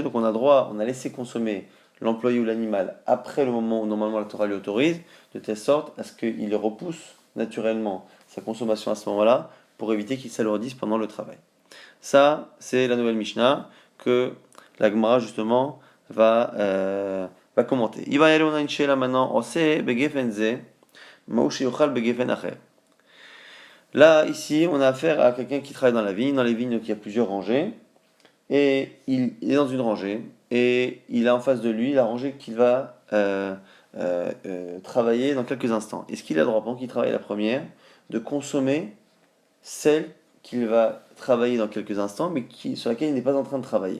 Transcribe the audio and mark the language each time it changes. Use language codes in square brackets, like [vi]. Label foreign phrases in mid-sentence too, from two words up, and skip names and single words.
[fr] Donc on a laissé consommer l'employé ou l'animal après le moment où normalement la Torah lui autorise, de telle sorte à ce qu'il repousse naturellement sa consommation à ce moment-là, pour éviter qu'il s'alourdisse pendant le travail. Ça, c'est la nouvelle Mishnah que la Gemara justement va commenter. Il va y aller, on a une chéla maintenant, on sait, [he] בגפן זו מהו שיאכל בגפן אחר. [fr] Là, ici, on a affaire à quelqu'un qui travaille dans la vigne. Dans les vignes, donc, il y a plusieurs rangées. Et il est dans une rangée. Et il a en face de lui la rangée qu'il va travailler dans quelques instants. Est-ce qu'il a le droit, pendant qu'il travaille la première, de consommer celle qu'il va travailler dans quelques instants, mais sur laquelle il n'est pas en train de travailler?